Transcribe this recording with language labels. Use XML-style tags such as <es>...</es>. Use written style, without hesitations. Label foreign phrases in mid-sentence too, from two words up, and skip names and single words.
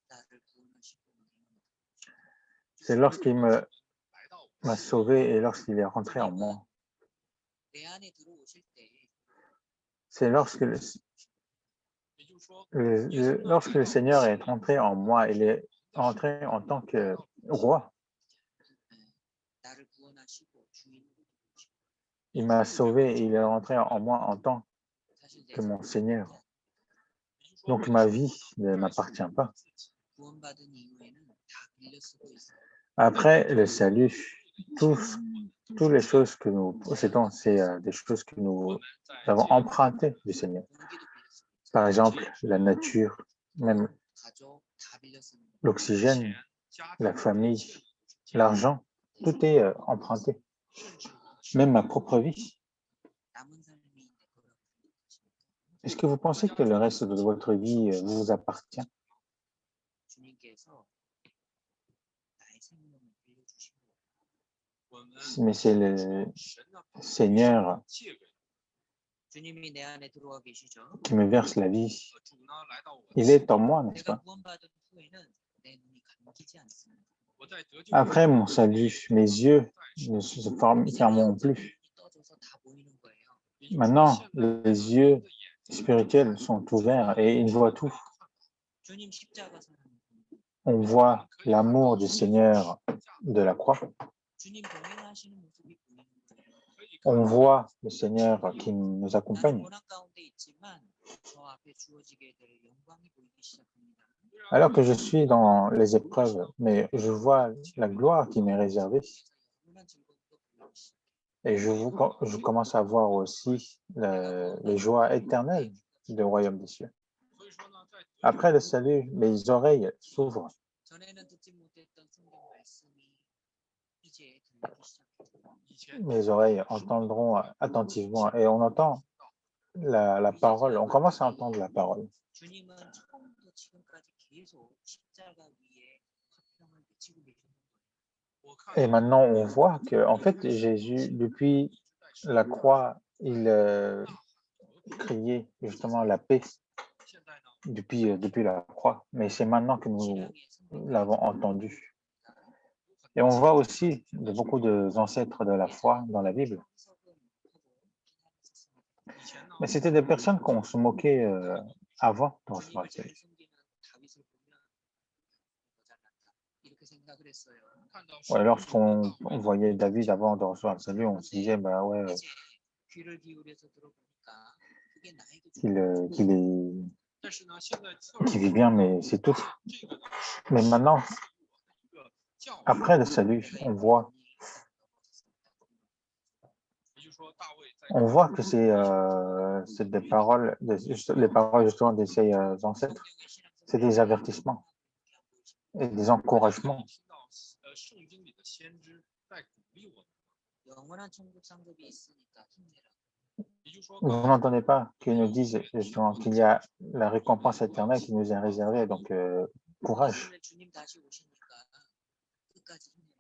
<fr>C'est lorsqu'il m'a sauvé et lorsqu'il est rentré en moi. c'est lorsque lorsque le Seigneur est entré en moi, il est entré en tant que roi.</fr> <ko>나를 구원하시고 주인으로 두시고</ko> <fr>Il m'a sauvé et il est rentré en moi en tant</fr> <ko>사실 내</ko> <fr>que mon</fr> <ko>삶은</ko> <fr>Seigneur.</fr> <ko>나한테</ko> <fr>Donc ma vie ne m'appartient pas.</fr> <ko>구원받은 이후에는 다 빌려 쓰고 있어요.</ko> <fr>Après le salut, tous, toutes les choses que nous possédons, c'est des choses que nous avons empruntées du Seigneur.</fr> <ko>공기도 빌려 쓰고 있어요.</ko> <fr>Par exemple, la nature, même</fr> <ko>가족 다 빌려 쓰는 거예요.</ko> <fr>l'oxygène, la famille, l'argent, tout est emprunté. Même ma propre vie.</fr> <ko>남은 삶이 내 거라고 생각하십니까?</ko> <fr>Est-ce que vous pensez que le reste de votre vie vous appartient?</fr> <ko>주님께서 나의 생명을 빌려주신 거예요.</ko> <fr>Mais c'est le Seigneur</fr> <ko>주님이 내 안에 들어와 계시죠.</ko> <fr>qui me verse la vie. Il est en moi, n'est-ce</fr> <ko>내가</ko> <fr>pas?</fr> <ko>구원받은 후에는 내 눈이 감기지 않습니다.</ko> <fr>Après mon salut, mes yeux ne se fermeront plus.</fr> <ko>떠져서 다 보이는 거예요.</ko> <fr>Maintenant, les yeux spirituels sont ouverts et ils voient tout.</fr> <ko>주님 십자가 사랑,</ko> <fr>On voit l'amour du Seigneur de la croix.</fr> <ko>주님 동행하시는 모습이 보이는 거예요.</ko> <fr>On voit le Seigneur qui nous</fr> <ko>나는</ko> <fr>accompagne.</fr> <ko>고난 가운데 있지만 저 앞에 주어지게 될 영광이 보이기 시작합니다.</ko> <fr>Alors que je suis dans les épreuves, mais je vois la gloire qui m'est réservée</fr> <ko>영원한 즐거움도 보이기 시작해요.</ko> <fr>et je commence à voir aussi les joies éternelles du royaume des cieux. Après le salut, mes oreilles s'ouvrent.</fr> <ko>전에는 듣지 못했던 성경 말씀이 이제 들리기 시작해요.</ko> <fr>Mes oreilles entendront attentivement et on entend la parole, on commence à entendre la parole.</fr> <ko>주님은 처음부터 지금까지 계속 십자가 위에 화평을 외치고 계시는 거예요.</ko> <fr>Et maintenant, on voit que, en fait, Jésus, depuis la croix, il criait justement la paix depuis la croix. Mais c'est maintenant que nous</fr> <ko>신앙의 선배가</ko> <fr>l'avons entendu. Et on voit aussi beaucoup d'ancêtres de la foi dans la Bible. Mais c'était des personnes qu'on se moquait avant de recevoir le</fr> <ko>주님을 잘</ko> <fr>salut.</fr> <ko>섬기는 다윗을 보면 모자란다 이렇게 생각을 했어요.</ko> <fr>Ouais, lorsqu'on voyait David avant de recevoir le salut, on se disait, bah ouais,</fr> <ko>이제 귀를 기울여서 들어보니까 그게 나에게</ko> <fr>qu'il vit bien, mais c'est tout. Mais maintenant, après le salut, on voit que c'est des paroles, les paroles justement de ces ancêtres, c'est des avertissements et des encouragements.</fr> <ko>영원한 천국 상급이 있으니까 힘내라.</ko> <fr>Vous n'entendez pas qu'ils nous disent justement qu'il y a la récompense éternelle qui nous est réservée, donc courage.</fr> <ko>오늘 주님 다시 오시니까 끝까지 힘내라고.</ko>